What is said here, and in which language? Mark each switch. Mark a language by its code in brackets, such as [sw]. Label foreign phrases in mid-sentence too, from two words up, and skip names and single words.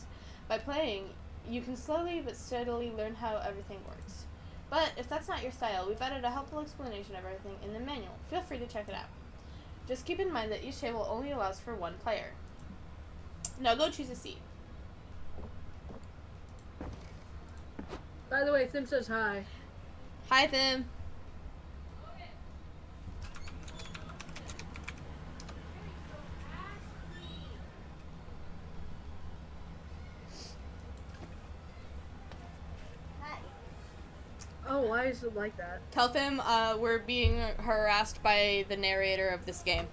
[en] By playing, you can slowly but steadily learn how everything works. But if that's not your style, we've added a helpful explanation of everything in the manual. Feel free to check it out. Just keep in mind that each table only allows for 1 player. Now go choose a seat. By the way, Thim says hi. Hi, Thim. Oh, why is it like that? Tell them we're being harassed by the narrator of this game.